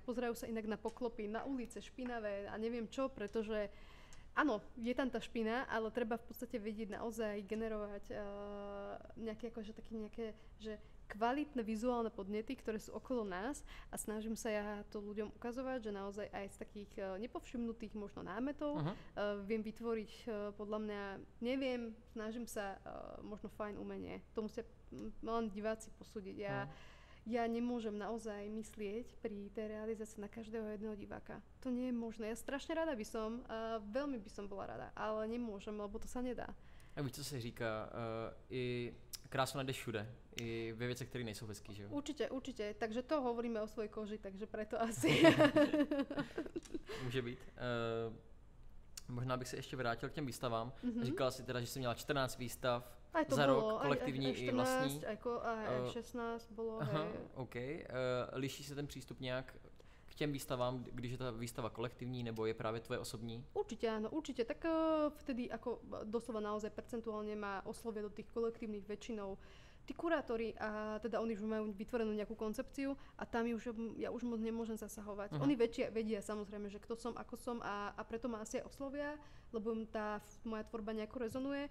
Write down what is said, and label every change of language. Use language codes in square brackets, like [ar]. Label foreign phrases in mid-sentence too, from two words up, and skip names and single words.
[sk] Pozerajú sa inak na poklopy, na ulice špinavé a neviem čo, pretože áno, je tam tá špina, ale treba v podstate vedieť naozaj generovať nejaké akože také nejaké, že kvalitné vizuálne podnety, ktoré sú okolo nás a snažím sa ja to ľuďom ukazovať, že naozaj aj z takých nepovšimnutých možno námetov viem vytvoriť podľa mňa, neviem, snažím sa možno fajn umenie. To musia len diváci posúdiť. Ja nemôžem naozaj myslieť pri tej realizácii na každého jedného diváka. To nie je možné. Ja strašne rada by som, veľmi by som bola rada, ale nemôžem, lebo to sa nedá. [cs] A víš, co se říká, i krásu najdeš všude, i ve věcech, které nejsou hezký, že jo? [sk] Určite. Takže to hovoríme o svojej koži, takže preto asi. [cs] Může být. Možná bych se ještě vrátil k těm výstavám. Říkala si teda, že jsi měla 14 výstav za rok, kolektivní [sk] aj 14, [cs] i vlastní. [sk] Aj 16 bolo. OK. [cs] Liší se ten přístup nějak k těm výstavám, když je ta výstava kolektivní, nebo je právě tvoje osobní? [sk] Určite áno, určite. Tak vtedy ako doslova naozaj percentuálne ma oslovia do tých kolektívnych väčšinou tí kurátori a teda oni už majú vytvorenú nejakú koncepciu a tam ja už moc nemôžem zasahovať. Oni vedia samozrejme, že kto som, ako som a preto ma asi aj oslovia, lebo im tá moja tvorba nejako rezonuje.